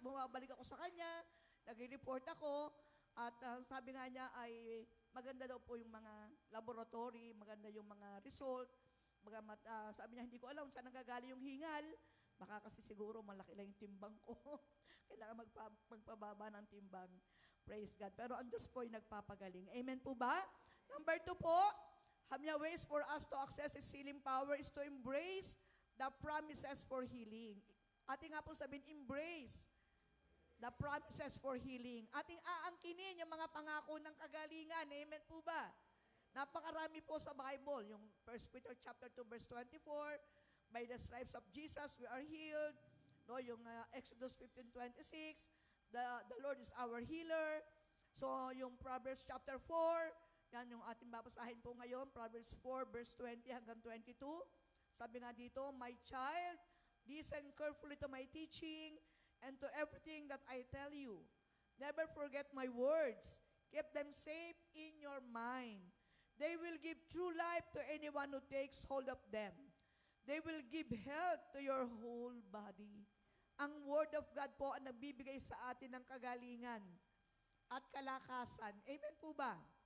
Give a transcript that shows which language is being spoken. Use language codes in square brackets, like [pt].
[tl] Bumabalik ako sa kanya, nag-report ako, at sabi nga niya ay maganda daw po yung mga laboratory, maganda yung mga result. Sabi niya, hindi ko alam saan nagagaling yung hingal. Baka kasi siguro malaki lang yung timbang ko. Kailangan magpababa ng timbang. Praise God. Pero ang Diyos po ay nagpapagaling. Amen po ba? [en] Number 2 po, Hamya ways for us to access His healing power is to embrace the promises for healing. [tl] Ating nga po sabihin, [en] embrace the promises for healing. [tl] Ating aangkinin yung mga pangako ng kagalingan. Amen po ba? Napakarami po sa Bible. [en] Yung 1 Peter chapter 2 verse 24, by the stripes of Jesus we are healed. No, yung Exodus 15:26, the Lord is our healer. [tl] So yung Proverbs chapter 4, yan yung ating babasahin po ngayon, Proverbs 4 verse 20 hanggang 22. Sabi nga dito, [en] my child, listen carefully to my teaching and to everything that I tell you. Never forget my words. Keep them safe in your mind. They will give true life to anyone who takes hold of them. They will give health to your whole body. [tl] Ang Word of God po ang nagbibigay sa atin ng kagalingan at kalakasan. Amen po ba?